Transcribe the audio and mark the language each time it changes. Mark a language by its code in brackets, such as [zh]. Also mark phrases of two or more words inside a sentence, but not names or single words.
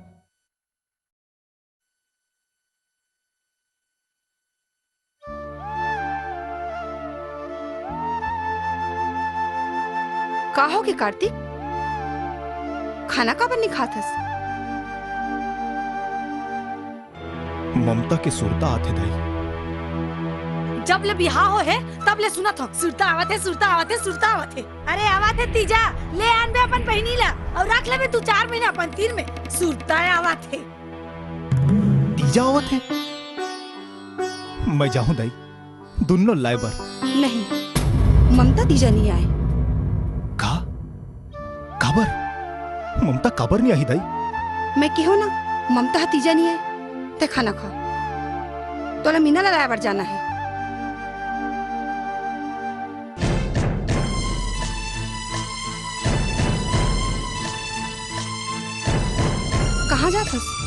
[hne] का हो के कार्तिक खाना का बनी खातस ममता के सुरता आते दाई जब ले बिहार हो है तब ले सुना था सुरता आवत है सुरता आवत है सुरता आवत है। अरे आवत है तीजा ले आन बे अपन पहनी ला और रख ले बे 2-4 महीना अपन तीर में सुरता आवत है। तीजा आवत है मैं जाऊं दाई दोनों लाइबर नहीं ममता तीजा नहीं आए काबर ममता काबर नहीं आई दाई मैं क्यों ना ममता तीजा नहीं आए ते खाना खा तो मीना ला लाइबर जाना है। कहाँ जातस